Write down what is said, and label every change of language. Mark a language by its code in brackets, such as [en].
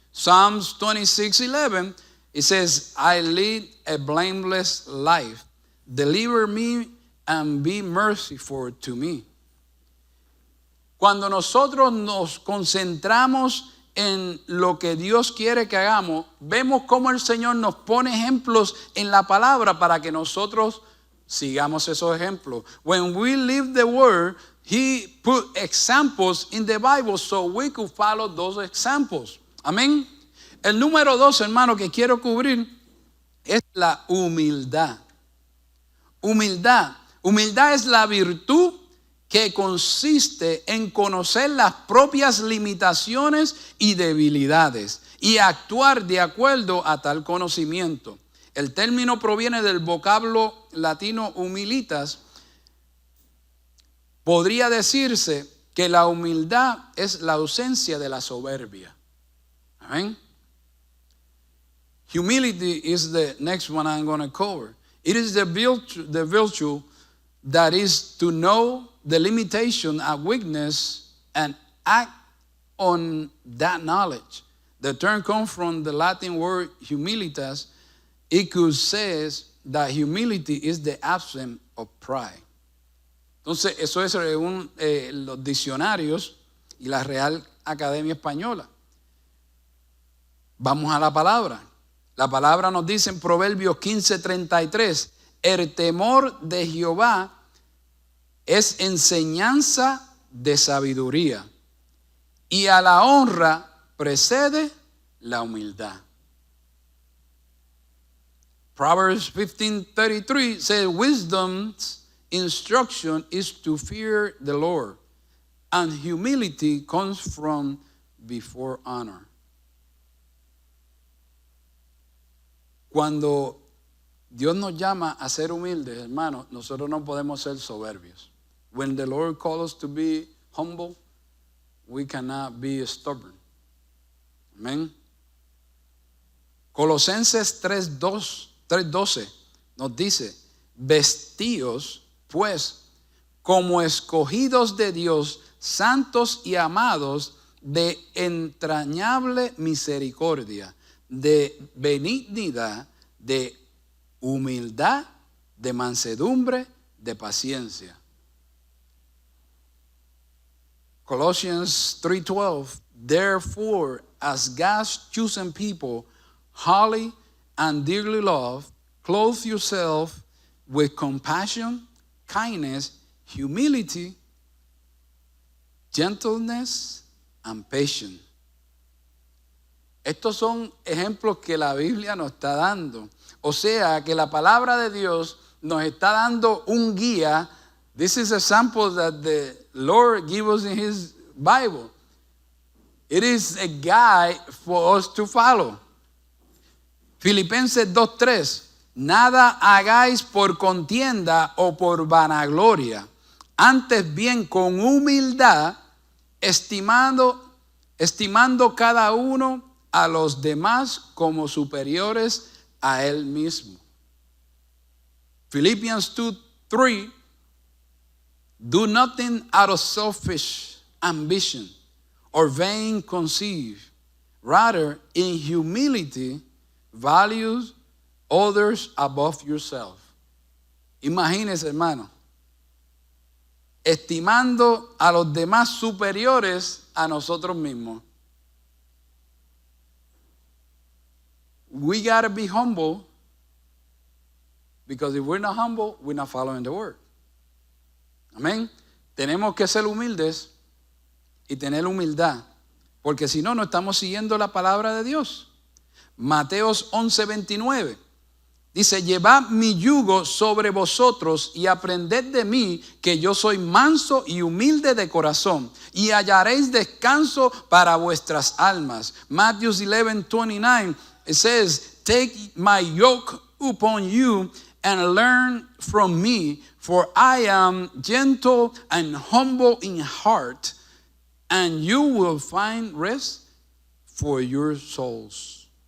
[en] Psalms 26:11, it says, I lead a blameless life. Deliver me and be merciful to me. [es] Cuando nosotros nos concentramos en lo que Dios quiere que hagamos, vemos cómo el Señor nos pone ejemplos en la palabra para que nosotros sigamos esos ejemplos. [en] When we live the word, He put examples in the Bible so we could follow those examples. [es] Amén. El número 2, hermano, que quiero cubrir es la humildad. Humildad. Humildad es la virtud que consiste en conocer las propias limitaciones y debilidades y actuar de acuerdo a tal conocimiento. El término proviene del vocablo latino humilitas. Podría decirse que la humildad es la ausencia de la soberbia. Amén. [en] Humility is the next one I'm going to cover. It is the virtue that is to know the limitation and weakness and act on that knowledge. The term comes from the Latin word humilitas. It could say that humility is the absence of pride. [es] Entonces, eso es según los diccionarios y la Real Academia Española. Vamos a la palabra. La palabra nos dice en Proverbios 15:33, el temor de Jehová es enseñanza de sabiduría, y a la honra precede la humildad. [en] Proverbs 15:33 says, wisdom's instruction is to fear the Lord, and humility comes from before honor. [es] Cuando Dios nos llama a ser humildes, hermanos, nosotros no podemos ser soberbios. [en] When the Lord calls us to be humble, we cannot be stubborn. Amén. [es] Colosenses 3:12 nos dice, vestíos pues como escogidos de Dios, santos y amados, de entrañable misericordia, de benignidad, de humildad, de mansedumbre, de paciencia. [en] Colossians 3:12, therefore, as God's chosen people, holy and dearly loved, clothe yourself with compassion, kindness, humility, gentleness, and patience. [es] Estos son ejemplos que la Biblia nos está dando. O sea, que la palabra de Dios nos está dando un guía. [en] This is a sample that the Lord gives us in His Bible. It is a guide for us to follow. [es] Filipenses 2:3. Nada hagáis por contienda o por vanagloria, antes bien con humildad, estimando cada uno a los demás como superiores a él mismo. [en] Philippians 2:3, do nothing out of selfish ambition or vain conceit. Rather, in humility, value others above yourself. [es] Imagínense, hermano, estimando a los demás superiores a nosotros mismos. [en] We got to be humble, because if we're not humble, we're not following the word. [es] Amén. Tenemos que ser humildes y tener humildad, porque si no, no estamos siguiendo la palabra de Dios. Mateos 11:29 dice: llevad mi yugo sobre vosotros y aprended de mí, que yo soy manso y humilde de corazón, y hallaréis descanso para vuestras almas. [en] Matthew 11:29, it says, take my yoke upon you and learn from me, for I am gentle and humble in heart, and you will find rest for your souls.